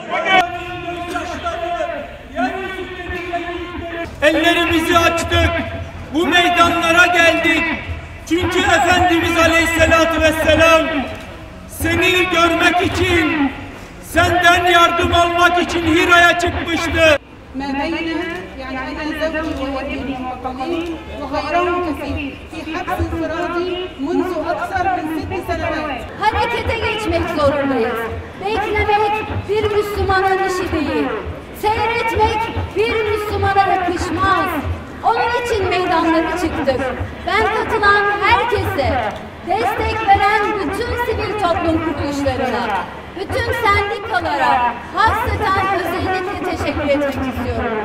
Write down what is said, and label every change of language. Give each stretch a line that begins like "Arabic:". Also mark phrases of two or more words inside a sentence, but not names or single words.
Turkish: Ellerimizi açtık, bu meydanlara geldik. Çünkü Efendimiz
Arabic: عليه الصلاة والسلام
Turkish: seni görmek için, senden yardım almak için Hira'ya çıkmıştı.
Arabic: ما بينها يعني أنا زوجي وابني وقليل وغيرهم كثير في حبس انفرادي منذ أكثر من 6 سنوات.
Turkish: Harekete geçmek zorundayız. Beklemek bir Müslümanın işi değil. Seyretmek bir Müslümana yakışmaz. Onun için meydanlara çıktık. Ben katılan herkese, destek veren bütün sivil toplum kuruluşlarına, bütün sendikalara hasreten özellikle teşekkür etmek istiyorum.